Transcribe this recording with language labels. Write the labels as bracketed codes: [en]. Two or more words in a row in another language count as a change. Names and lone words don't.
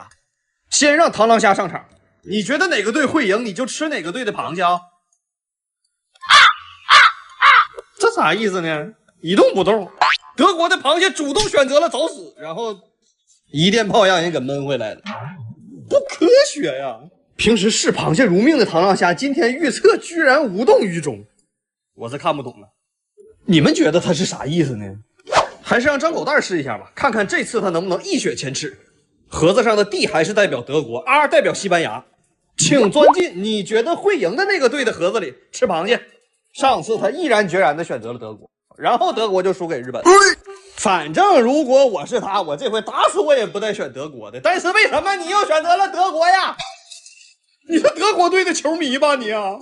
[zh] 先讓螳螂蝦上場，你覺得哪個隊會贏，你就吃哪個隊的螃蟹啊？這啥意思呢？一動不動。德國的螃蟹主動選擇了找死，然後一電炮讓人給悶回來了，不科學呀！平時視螃蟹如命的螳螂蝦，今天預測居然無動於衷，我是看不懂了。你們覺得他是啥意思呢？還是讓張狗蛋試一下吧，看看這次他能不能一雪前恥。盒子上的 D 還是代表德國， R 代表西班牙，請鑽進你覺得會贏的那個隊的盒子裡吃螃蟹。上次他毅然決然地選擇了德國，然後德國就輸給日本。反正如果我是他，我這回打死我也不帶選德國的。但是為什麼你又選擇了德國呀？你是德國隊的球迷吧你啊？